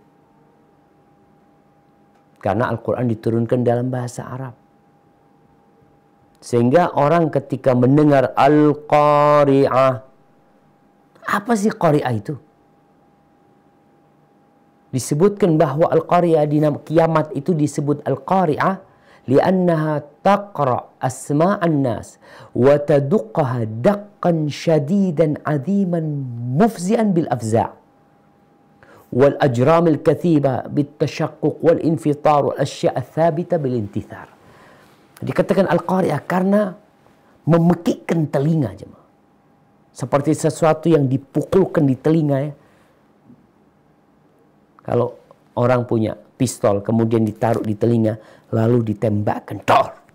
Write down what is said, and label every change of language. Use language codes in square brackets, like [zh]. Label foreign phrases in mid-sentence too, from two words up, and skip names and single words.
[id] Karena Al-Quran diturunkan dalam bahasa Arab. Sehingga orang ketika mendengar Al-Qari'ah, apa sih Qari'ah itu? Disebutkan bahwa Al-Qari'ah di nama kiamat itu disebut Al-Qari'ah [ar] لأنها تقرع أسماع الناس وتدقها دقا شديدا عظيما مفزعا بالأفزاع والأجرام الكثيفة بالتشقق والانفطار والأشياء الثابتة بالانتثار. [id] Dikatakan Al-Qari'ah karena memekikkan telinga, jemaah. Seperti sesuatu yang dipukulkan di telinga, ya. Kalau orang punya pistol kemudian ditaruh di telinga lalu ditembakkan, dor.